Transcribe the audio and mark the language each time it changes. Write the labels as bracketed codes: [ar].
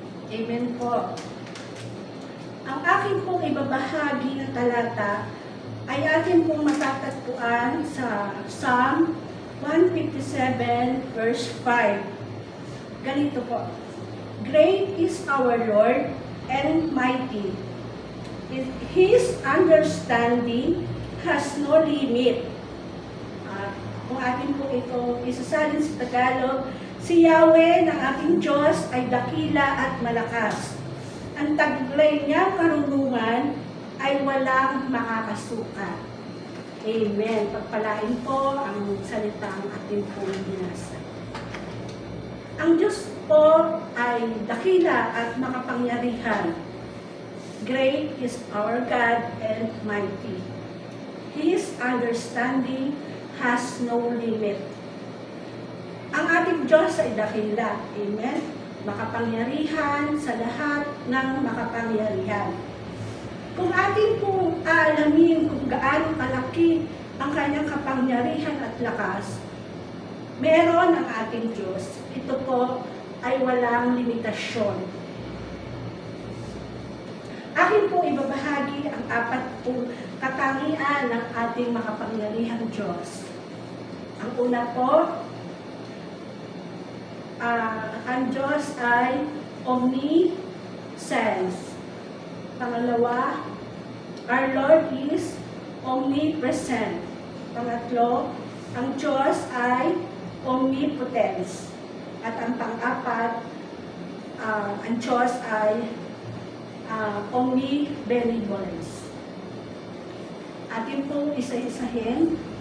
[tl] Amen po. Ang aking pong ibabahagi na talata ay ating pong matatagpuan sa Psalm 157 verse 5. Ganito po. [en] Great is our Lord and mighty. His understanding has no limit. [tl] Kung atin po ito isasalin sa Tagalog, si Yahweh ng ating Diyos ay dakila at malakas. Ang taglay niyang karunungan ay walang makakasukat. Amen. Pagpalain po ang salitang ating pong binasa. Ang Diyos po ay dakila at makapangyarihan. [en] Great is our God and mighty. His understanding has no limit. [tl] Ang ating Diyos ay dakila. Amen. Makapangyarihan sa lahat ng makapangyarihan. Kung ating pong aalamin kung gaano kalaki ang kanyang kapangyarihan at lakas, meron ang ating Diyos. Ito po ay walang limitasyon. Akin pong ibabahagi ang 4 katangian ng ating makapangyarihang Diyos. Ang una po, ang Diyos ay omniscience. Pangalawa, [en] our Lord is omnipresent. [tl] Pangatlo, ang Diyos ay omnipotence. At ang pang-apat, ang Diyos ay omnibenevolence. Atin pong isa-isahin.